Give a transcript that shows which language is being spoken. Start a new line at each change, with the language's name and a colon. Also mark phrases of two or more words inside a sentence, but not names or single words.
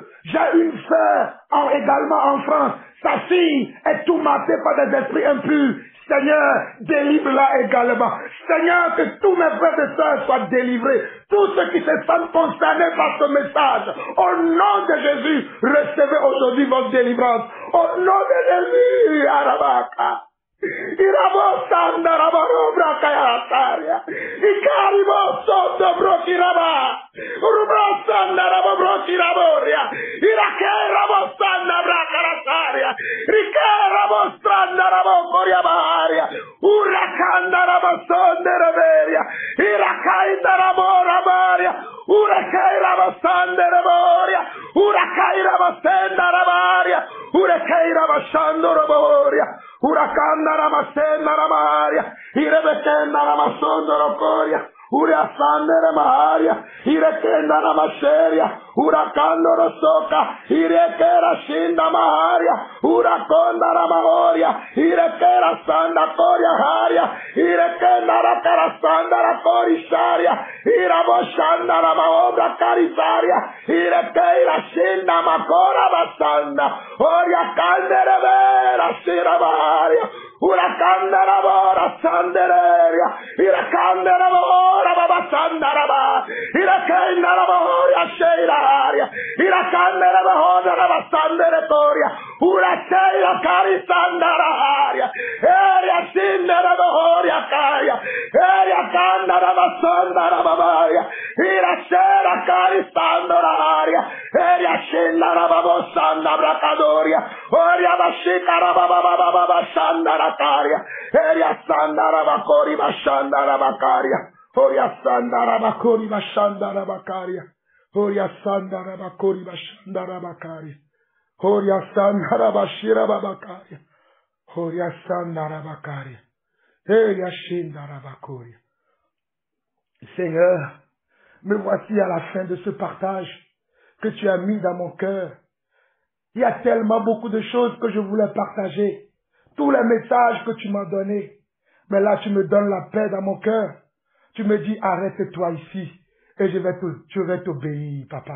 French: J'ai une sœur également en France. Sa fille est tourmentée par des esprits impurs. Seigneur, délivre-la également. Seigneur, que tous mes frères et sœurs soient délivrés. Tous ceux qui se sentent concernés par ce message, au nom de Jésus, recevez aujourd'hui votre délivrance. Au nom de Jésus, Arabaka. Irabo sanda rabaro brakaya saria. Ikaribo soto brokiraba. Urubro sanda rabo brokiraboria. Irake rabo sanda brakara saria. Rike rabo sanda rabo koriabaria. Urakanda rabo sonde reberia. Irakainda rabo rabaria. Urakai rabo sanda raboria. Urakai rabo sanda rabaria. Urakai rabo sando raboria. Urakanda ramasenda ramaria, irebekenda ramasondo rokoria, uriasandere maharia, irekenda ramaseria, urakando rosoka, irekera shinda maharia, urakonda ramahoria, irekera sanda koria haria, irekenda rakara sanda rakori sharia, iraboshanda ramaobra karisaria, irekeira shinda makora basanda, oria kandere vera shirabaharia, urakandara bora sandereria, irakandara bora baba sandaraba, irakandara bora sheiraria, irakandara bora baba sanderetoria, urakeira kari sandararia, eria sindara bora karia, eria kandara basandara babaria, irashera kari sandararia, eria shindara baba sandabrakadoria, oria bashikara baba baba sandara Bakaria, Eria Sandara Bakori Bashandara Bakaria, Oria Sandara Bakori Bashandara Bakaria, Oria Sandara Bakori Bashandara Bakaria, Oria Sandara Bashira Bakaria, Oria Sandara Bakaria, Eria Shindara Bakoria. Seigneur, me voici à la fin de ce partage que tu as mis dans mon cœur. Il y a tellement beaucoup de choses que je voulais partager. Tous les messages que tu m'as donnés. Mais là, tu me donnes la paix dans mon cœur. Tu me dis, arrête-toi ici. Et je vais t'obéir, papa.